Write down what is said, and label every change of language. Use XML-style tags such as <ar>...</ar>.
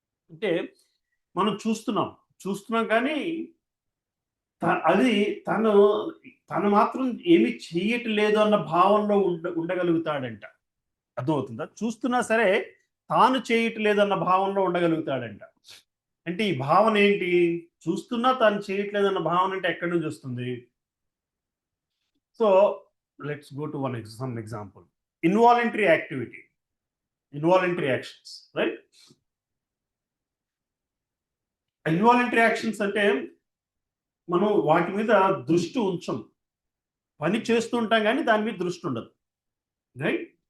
<te>అంటే మనం చూస్తున్నాం కానీ అది తను మాత్రం ఏమి చేయట్లేదు అన్న భావనలో ఉండగలుగుతాడంట. అర్థమవుతుందా? చూస్తున్నా సరే తాను చేయట్లేదు అన్న భావనలో ఉండగలుగుతాడంట. అంటే ఈ భావన ఏంటి? చూస్తున్నా తాను చేయట్లేదు అన్న భావన అంటే ఎక్కడి నుంచి వస్తుంది?</te> <en>So let's go to some example. Involuntary activity, involuntary actions, right?</en> <te>Involuntary actions అంటే మనం వాటి మీద దృష్టి ఉంచం, పని చేస్తుంటాం కానీ దాని మీద దృష్టి ఉండదు, రైట్?</te>